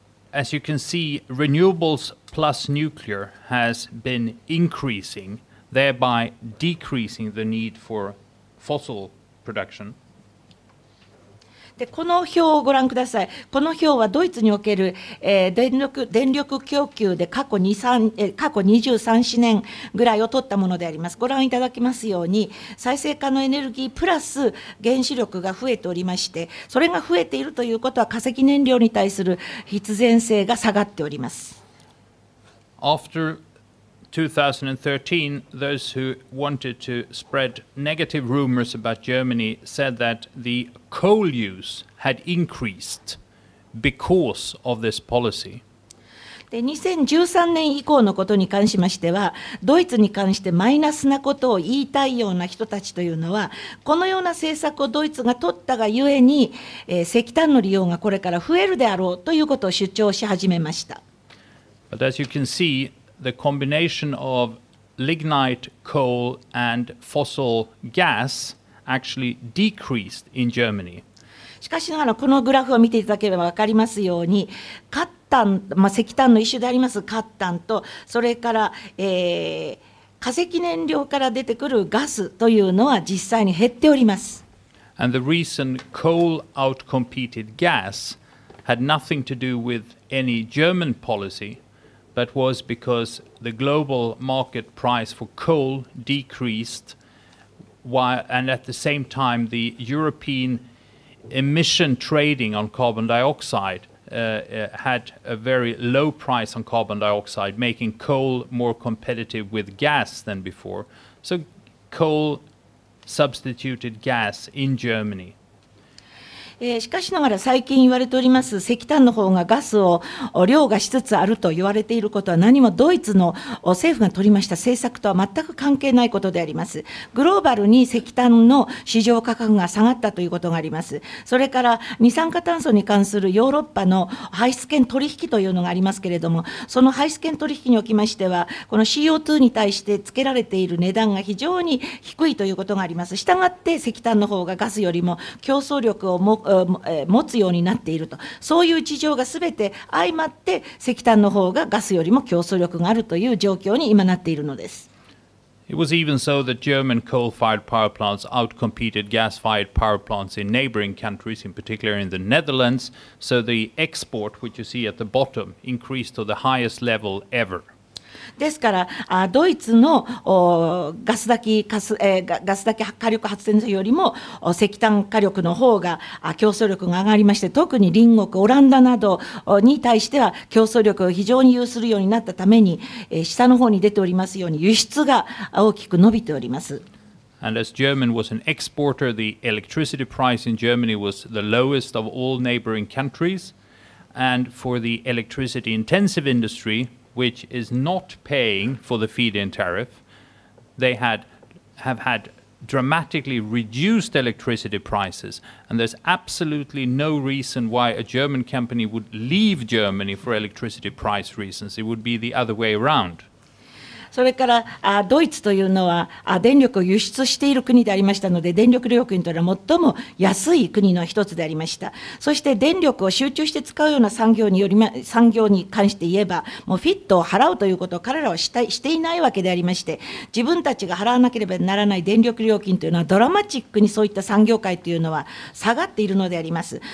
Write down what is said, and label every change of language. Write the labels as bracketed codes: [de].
[en] As you can see, renewables plus nuclear has been increasing, thereby decreasing the need for fossil production. [ja] でこの表をご覧ください。この表はドイツにおける、電力供給で過去23年ぐらいを取ったものであります。ご覧いただきますように、再生可能エネルギープラス原子力が増えておりまして、それが増えているということは化石燃料に対する必然性が下がっております。 [en] After 2013, those who wanted to spread negative rumors about Germany said that the coal use had increased because of this policy. [ja] で2013年以降のことに関しましては、ドイツに関してマイナスなことを言いたいような人たちというのは、このような政策をドイツが取ったがゆえに、石炭の利用がこれから増えるであろうということを主張し始めました。 [en] But as you can see, the combination of lignite, coal, and fossil gas actually decreased in Germany. [ja] しかしながら、このグラフを見ていただければ分かりますように、石炭の一種であります褐炭と、それから、化石燃料から出てくるガスというのは実際に減っております。 [en] And the reason coal outcompeted gas had nothing to do with any German policy, but was because the global market price for coal decreased, and at the same time the European emission trading on carbon dioxide had a very low price on carbon dioxide, making coal more competitive with gas than before. So coal substituted gas in Germany. [ja] しかしながら最近言われております石炭の方がガスを凌駕しつつあると言われていることは、何もドイツの政府が取りました政策とは全く関係ないことであります。グローバルに石炭の市場価格が下がったということがあります。それから二酸化炭素に関するヨーロッパの排出権取引というのがありますけれども、その排出権取引におきましては、この CO2 に対してつけられている値段が非常に低いということがあります。したがって石炭の方がガスよりも競争力を持つようになっていると、そういう事情がすべて相まって石炭の方がガスよりも競争力があるという状況に今なっているのです。 [en] It was even so that German coal-fired power plants outcompeted gas-fired power plants in neighboring countries, in particular in the Netherlands. So the export, which you see at the bottom, increased to the highest level ever. [ja] ですからドイツのガスだけ火力発電所よりも石炭火力の方が競争力が上がりまして、特に隣国オランダなどに対しては競争力を非常に有するようになったために、下の方に出ておりますように輸出が大きく伸びております。 [en] And as Germany was an exporter, the electricity price in Germany was the lowest of all neighboring countries. And for the electricity-intensive industry, which is not paying for the feed-in tariff, they have had dramatically reduced electricity prices. And there's absolutely no reason why a German company would leave Germany for electricity price reasons. It would be the other way around. [ja] それからドイツというのは電力を輸出している国でありましたので、電力料金というのは最も安い国の一つでありました。そして電力を集中して使うような産業に関して言えば、もうフィットを払うということを彼らはしていないわけでありまして、自分たちが払わなければならない電力料金というのはドラマチックにそういった産業界というのは下がっているのであります。